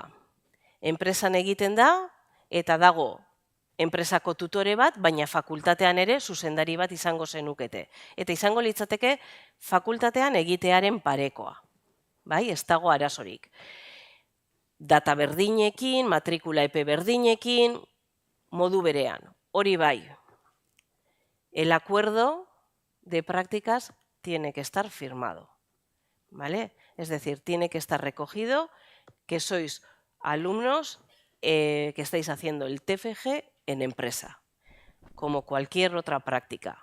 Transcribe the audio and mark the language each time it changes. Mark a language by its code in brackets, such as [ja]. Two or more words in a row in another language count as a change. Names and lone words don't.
[eu] Enpresan egiten da eta dago enpresako tutore bat, baina fakultatean ere zuzendari bat izango zenukete. Eta izango litzateke fakultatean egitearen parekoa. Bai, ez dago arazorik. Data berdinekin, matrikula epe berdinekin, modu berean. Hori bai, [es] el acuerdo de prácticas tiene que estar firmado. ¿Vale? Es decir, tiene que estar recogido que sois alumnos que estáis haciendo el TFG en empresa, como cualquier otra práctica.